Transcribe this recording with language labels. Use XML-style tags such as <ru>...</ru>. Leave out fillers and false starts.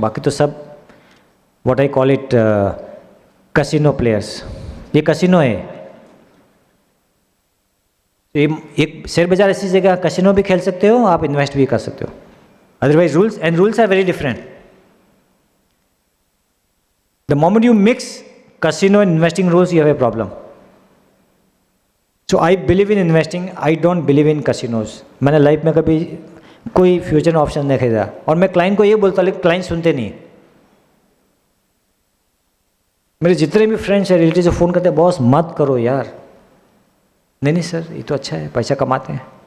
<hi>बाकी तो सब</hi> <en>what I call it</en> <hi>casino players, ये कसिनो है। तो ये एक शेयर बाजार ऐसी जगह, कसिनो भी खेल सकते हो आप, इन्वेस्ट भी कर सकते हो।</hi> <en>Otherwise rules are very different. The moment you mix casino and investing rules, you have a problem. So I believe in investing, I don't believe in casinos.</en> <hi>मैंने लाइफ में कभी कोई फ्यूचर ऑप्शन नहीं खरीदा। और मैं क्लाइंट को ये बोलता, लेकिन क्लाइंट सुनते नहीं। मेरे जितने भी फ्रेंड्स हैं, रिलेटिव फ़ोन करते हैं, बॉस मत करो यार। नहीं सर, ये तो अच्छा है, पैसा कमाते हैं।</hi>